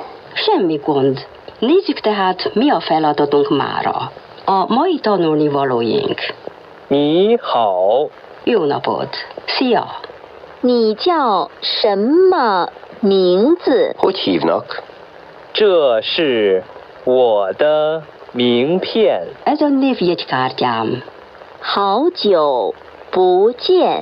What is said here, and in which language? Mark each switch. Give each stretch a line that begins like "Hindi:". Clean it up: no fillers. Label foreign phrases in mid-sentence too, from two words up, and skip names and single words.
Hungarian: Semmi gond. Nézzük tehát, mi a feladatunk mára. A mai tanulnivalóink.
Chinese: 你好.
Hungarian: Jó napot! Szia!
Chinese: 你叫什么名字？
Hungarian: Hogy hívnak?
Chinese: 这是我的名片。
Hungarian: Ez a névjegykártyám.
Chinese: 好久不见。